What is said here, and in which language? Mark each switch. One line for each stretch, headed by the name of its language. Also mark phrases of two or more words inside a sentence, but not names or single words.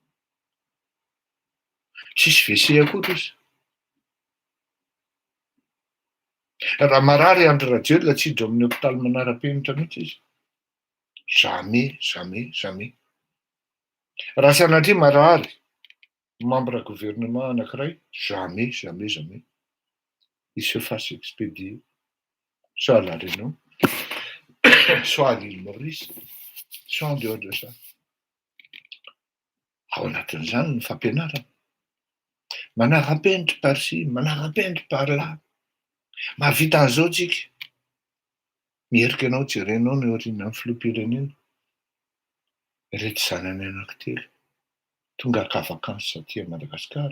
Malagasy: Tsisy WC akory izy. Raha marary Andrew Rajel tsy hidro amin'ny hôpitaly manara-penitra mihitsy izy. Jamais. Raha sanatria marary
French: membre gouvernement
Malagasy: anankiray, jamais.
French: Il se fasse expédier soit à La Réunion, soit à l'île Maurice, soit en dehors de ça.
Malagasy: Ao anatin'izany ny fampianarana. Manara-penitra par-ci, manara-penitra par-là. Mahavita an'izao tsika. Mierika ianao jerenao ny aorian'ny filoham-pirenena. Ireto zanany anankitelo tonga haka-vakansy aty Madagasikara.